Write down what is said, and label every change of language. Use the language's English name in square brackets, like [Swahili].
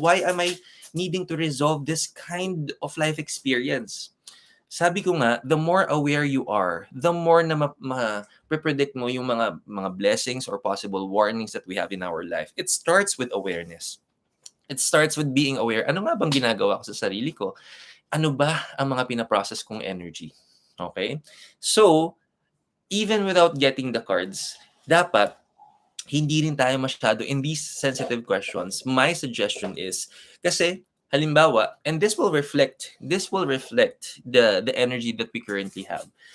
[English] Why am I needing to resolve this kind of life experience? [Filipino] Sabi ko nga, [English] the more aware you are, the more [Filipino] na predict mo yung mga [English] blessings or possible warnings that we have in our life. It starts with awareness. It starts with being aware. [Filipino] Ano nga bang ginagawa ko sa sarili ko? Ano ba ang mga pinaprocess kong energy? [English] Okay? So, even without getting the cards, [Filipino] dapat hindi rin tayo masyado [English] in these sensitive questions. My suggestion is, kasi Halimbawa, and this will reflect the energy that we currently have.